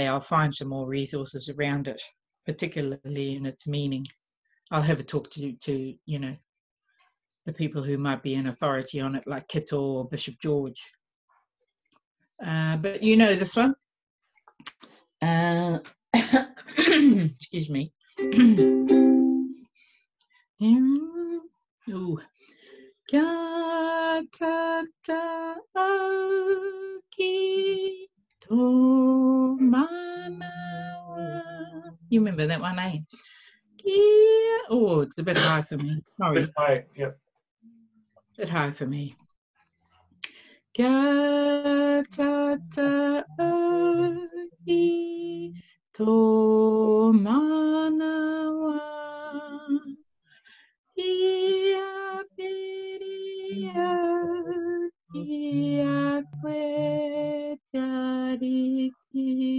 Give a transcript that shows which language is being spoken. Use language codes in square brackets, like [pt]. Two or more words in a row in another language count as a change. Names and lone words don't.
[en] I'll find some more resources around it, particularly in its meaning. I'll have a talk to the people who might be in authority on it, like Kittle or Bishop George. But this one. Excuse me. Ooh. [mi] Kia tata aki tō manawa. [en] You remember that one, eh? Oh, it's a bit high for me. Sorry. Bit high, yeah. Bit high for me. [mi] Kia tata aki tō manawa. Ia peria ia koe te ariki.